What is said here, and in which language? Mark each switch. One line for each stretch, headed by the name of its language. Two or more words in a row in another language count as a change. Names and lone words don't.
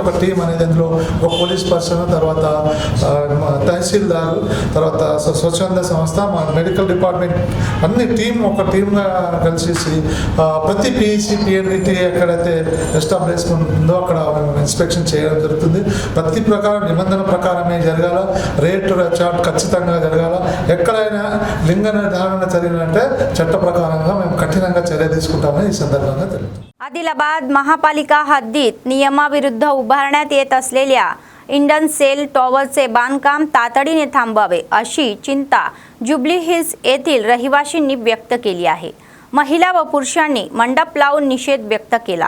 Telugu: ఒక టీం అనేది అందులో ఒక
English: police person,
Telugu: తర్వాత తహసీల్దారు, తర్వాత స్వచ్ఛంద సంస్థ, మా
English: medical department
Telugu: అన్ని ఒక టీమ్గా కలిసి ప్రతి పీసీపీఎన్డీటీ ఎక్కడైతే ఎస్టాబ్లిష్మెంట్ ఉందో అక్కడ ఇన్స్పెక్షన్ చేయడం జరుగుతుంది. ప్రతి ప్రకారం నిబంధన ప్రకారమే జరగాల,
English: rate chart
Telugu: ఖచ్చితంగా జరగాల. ఎక్కడైనా లింగ నిర్ధారణ జరిగినంటే చట్ట ప్రకారంగా మేము కఠినంగా చర్య తీసుకుంటామని ఈ సందర్భంగా తెలుపుతాం.
Marathi: आदिलाबाद महापालिका हद्दीत नियमाविरुद्ध उभारण्यात येत असलेल्या इंडन
English: cell towerche
Marathi: बांधकाम तातडीने थांबवावे अशी चिंता जुबली हिल्स येथील रहिवाशांनी व्यक्त केली आहे. महिला व पुरुषांनी मंडप लावून निषेध व्यक्त केला.